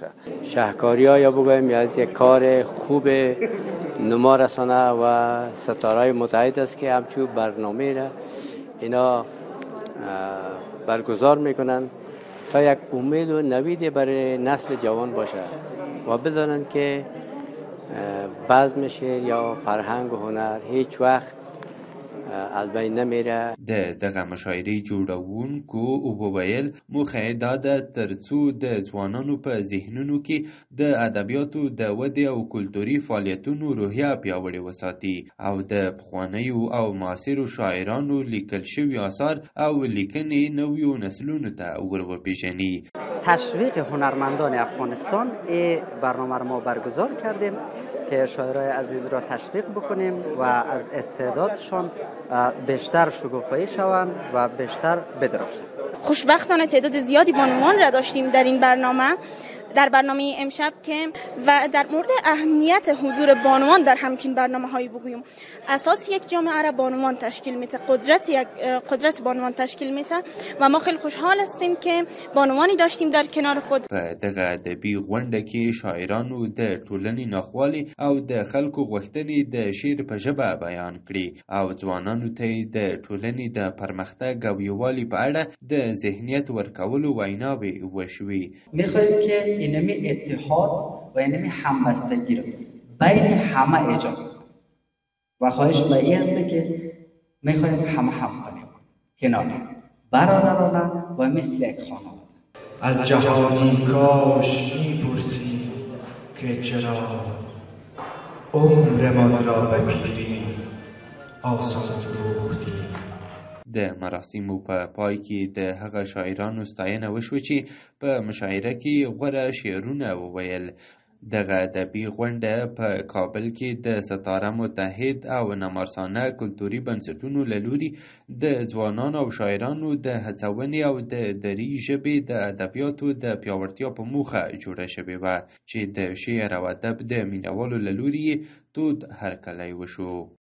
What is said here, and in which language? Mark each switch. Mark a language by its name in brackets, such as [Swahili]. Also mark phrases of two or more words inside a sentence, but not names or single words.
[Persian] شهکاری ها یا بگویم از یک کار خوب نما رسانه و ستارهای متحد است که همچون برنامه را اینا برگزار میکنن تا یک امید و نوید برای نسل جوان باشه و بدانن که بزم شعر یا فرهنگ و هنر هیچ وقت از بین نمیره. [Pashto] دغه مشاعرې جوړونکو وویل موخه دا ده ترڅو د ځوانانو په ذهنونو کې د ادبیاتو د ودې او کلتوري فعالیتونو روحیه پیاوړې وساتي او د پخوانیو او معاصرو شاعرانو لیکل شوي آثار او لیکنې نویو نسلونو ته ور وپیژني. [Persian] تشویق هنرمندان افغانستان این برنامه را ما برگزار کردیم که شاعرای عزیز را تشویق بکنیم و از استعدادشان بیشتر شکوفایی شوند و بیشتر بدرخشند. خوشبختانه تعداد زیادی بانوان را داشتیم در این برنامه، در برنامه امشب که و در مورد اهمیت حضور بانوان در همچین برنامه‌هایی بگویم. اساس یک جامعه را بانوان تشکیل میده، قدرت بانوان تشکیل میده و ما خیلی خوشحال هستیم که بانوانی داشتیم در کنار خود. [Pashto] په دغه ادبي غونډه کې شاعرانو د ټولنې ناخوالې او د خلکو غوښتنې د شعر په ژبه بیان کړي او ځوانانو ته د ټولنې د پرمختګ او یووالي په اړه د ذهنیت ورکولو ویناوې وشوي. [Persian] میخوایم که اینمی اتحاد و اینمی همبستگی رو بین همه ایجاد و خواهش به این هسته که میخوایم همه همکاری کنار برادرانه و مثل یک خانواده. از جهانی کاش میپرسی که چرا عمرمان را به پیری آسان فروختی. [Pashto] د مراسمو په پای کې د هغه شاعرانو ستاینه وشوه چې په مشاعره کې غوره شعرونه وویل. دغه ادبي غونډه په کابل کې د ستاره متحد او نمارسانه کلتوري بنسټونو له لوري د ځوانانو او شاعرانو د هڅونې او د دري ژبې د ادبیاتو د پیاوړتیا په موخه جوړه شوې وه چې د شعر او ادب د مینوالو له لوري تود هرکلی وشو.